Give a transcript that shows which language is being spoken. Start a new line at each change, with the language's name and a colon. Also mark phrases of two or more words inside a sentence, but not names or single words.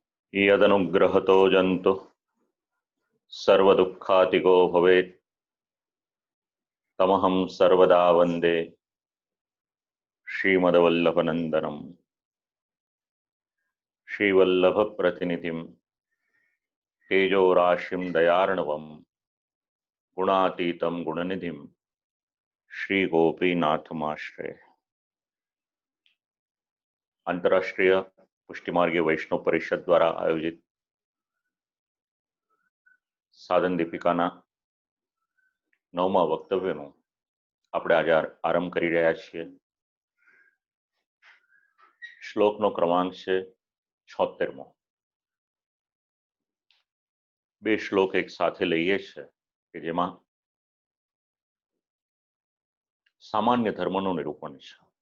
Sanskrit: यदनुग्रहतो जन्तु सर्वदुःखातिगो भवेत् तमहं सर्वदा वन्दे श्रीमद्वल्लभनन्दनं श्रीवल्लभप्रतिनिधिं तेजोराशिं दयार्णवं गुणातीतं गुणनिधिं श्रीगोपीनाथमाश्रये।
Gujarati: આંતરરાષ્ટ્રીય પુષ્ટિમાર્ગીય વૈષ્ણવ પરિષદ દ્વારા આયોજિત સાધન દીપિકાના 9મા वक्तव्यનો આપણે આજે આરંભ કરી રહ્યા છીએ। શ્લોકનો ક્રમાંક છે 76મો। બે શ્લોક એક સાથે લઈએ છે કે જેમાં સામાન્ય ધર્મનું નિરૂપણ છે।